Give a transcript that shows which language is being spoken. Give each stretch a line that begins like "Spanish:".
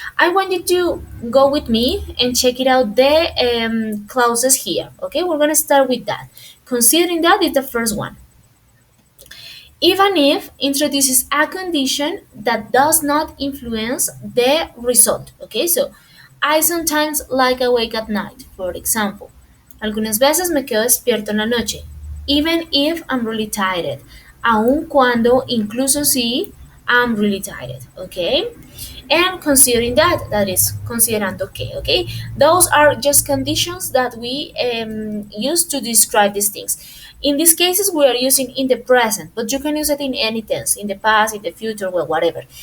English: I want you to go with me and check it out the clauses here. Okay, we're gonna start with that. Considering that is the first one. Even if introduces a condition that does not influence the result. Okay, so I sometimes like awake at night, for example.
Spanish: Algunas veces me quedo despierto en la noche,
English: even if I'm really tired.
Spanish: Aun cuando, incluso si,
English: I'm really tired. Okay, and considering that, that is
Spanish: considerando que,
English: okay, those are just conditions that we use to describe these things. In these cases we are using in the present, but you can use it in any tense, in the past, in the future, well, whatever.